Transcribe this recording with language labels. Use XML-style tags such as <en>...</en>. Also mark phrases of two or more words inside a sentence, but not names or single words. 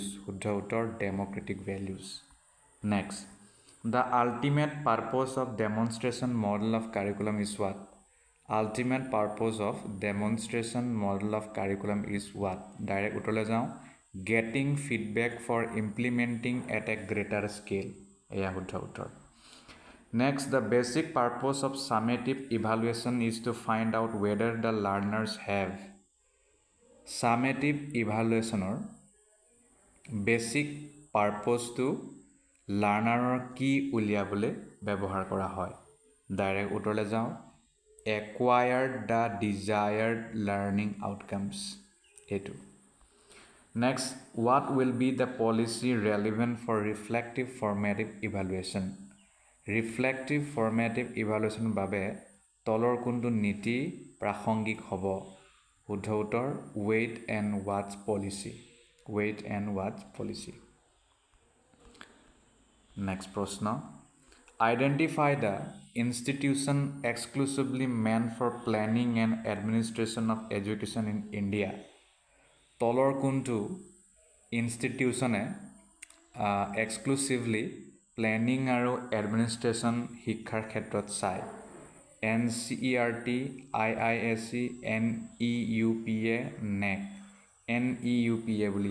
<as>শুদ্ধ উত্তৰ</as> <en>democratic values. Next, the ultimate purpose of demonstration model of curriculum is what? Ultimate purpose of demonstration model of curriculum is what?</en> <as>Direct উত্তৰলৈ যাওঁ.</as> <en>Getting feedback for implementing at a greater scale.</en> <as>এয়া শুদ্ধ উত্তৰ.</as> <en>Next, the basic purpose of summative evaluation is to find out whether the learners have. Summative evaluationৰ basic purpose</en> <as>to লাৰ্ণাৰৰ কি উলিয়াবলৈ ব্যৱহাৰ কৰা হয়? ডাইৰেক্ট উত্তৰলৈ যাওঁ.</as> <en>Acquired the desired learning outcomes.</en> <as>এইটো.</as> <en>Next, what will be the policy relevant for reflective formative evaluation? Reflective formative evaluation</en> <as>বাবে তলৰ কোনটো নীতি প্ৰাসংগিক হ'ব? শুদ্ধ উত্তৰ</as> <en>Wait and watch policy Wait and watch policy নেক্সট প্ৰশ্ন Identify the institution exclusively meant for planning and administration of education in India</en> <as>তলৰ কোনটো ইনষ্টিটিউশ্যনে এক্সক্লুচিভলি প্লেনিং আৰু এডমিনিষ্ট্ৰেশ্যন শিক্ষাৰ ক্ষেত্ৰত চায়</as> <en>NCERT, IISc,</en> <as>NEUPA, NEC NEUPA বুলি</as>